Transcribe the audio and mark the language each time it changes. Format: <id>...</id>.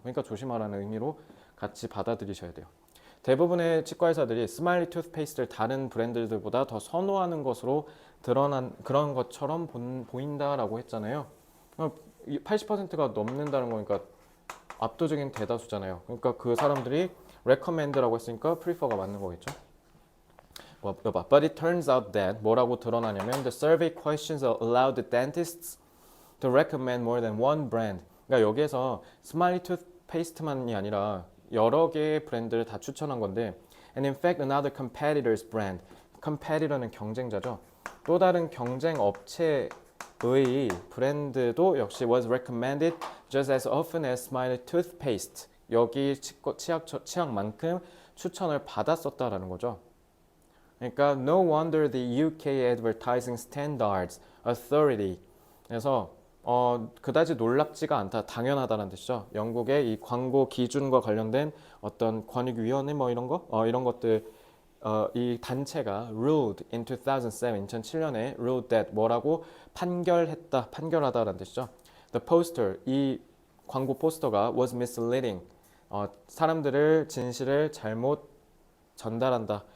<ko>그러니까 조심하라는 의미로 같이 받아들이셔야 돼요. 대부분의 치과 의사들이 스마일리 투스페이스를 다른 브랜드들보다 더 선호하는 것으로 드러난 그런 것처럼 보인다라고 했잖아요. 80%가 넘는다는 거니까 압도적인 대다수잖아요. 그러니까 그 사람들이 recommend라고 했으니까 prefer가 맞는 거겠죠.</ko> <en>But it turns out that</en> <ko>뭐라고 드러나냐면</ko> <en>the survey questions allowed the dentists to recommend more than one brand.</en> <ko>그러니까 여기에서 스마일리 투스페이스트만이 아니라 여러 개의 브랜드를 다 추천한 건데</ko> <en>and in fact another competitor's brand.</en> <ko>competitor는 경쟁자죠. 또 다른 경쟁 업체의 브랜드도 역시</ko> <en>was recommended just as often as Smiley toothpaste.</en> <ko>여기 치약만큼 추천을 받았었다라는 거죠. 그러니까</ko> <en>no wonder the UK Advertising Standards Authority.</en> <ko>그래서 그다지 놀랍지가 않다, 당연하다는 뜻이죠. 영국의 이 광고 기준과 관련된 어떤 권익위원회 뭐 이런 거, 이런 것들 이 단체가</ko> <en>ruled in</en> <ko>2007년에</ko> <en>ruled that</en> <ko>뭐라고 판결하다라는 뜻이죠.</ko> <en>The poster,</en> <ko>이 광고 포스터가</ko> <en>was misleading.</en> <ko>사람들을 진실을 잘못 전달한다.</ko>